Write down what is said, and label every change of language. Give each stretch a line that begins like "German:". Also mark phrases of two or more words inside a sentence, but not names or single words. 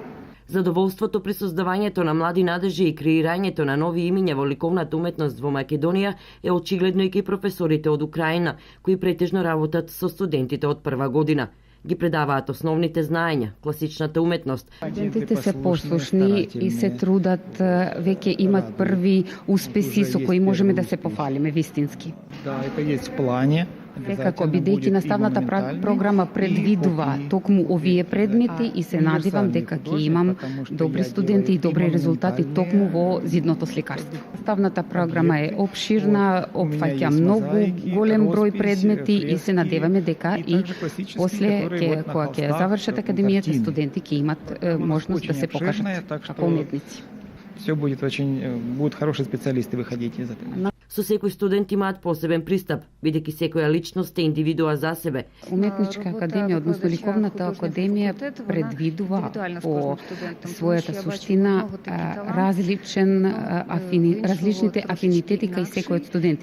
Macedonian: Задоволството при создавањето на млади надежи и креирањето на нови имиња во ликовната уметност во Македонија е очигледно и кај професорите од Украина, кои претежно работат со студентите од прва година. Ги предаваат основните знаења, класичната уметност. Студентите се послушни и се трудат, веќе имат први успеси со кои можеме да се пофалиме вистински.
Russian: Да, это есть в плане.
Macedonian: Секако, бидејќи наставната програма предвидува токму овие предмети и се надевам дека ќе имам добри студенти и добри резултати токму во зидното сликарство. Наставната програма е обширна, опфаќа многу голем број предмети и се надеваме дека и после кога ќе завршат академијата, студенти ќе имат можност да се покажат како уметници.
Russian: Все будут хороши специалисты выходить из этого.
Macedonian: Со секој студент имаат посебен пристап, бидејќи секоја личност е индивидуа за себе. Уметничка академија, односно ликовната академија, предвидува по својата суштина различните афинитети кај секој од студенти.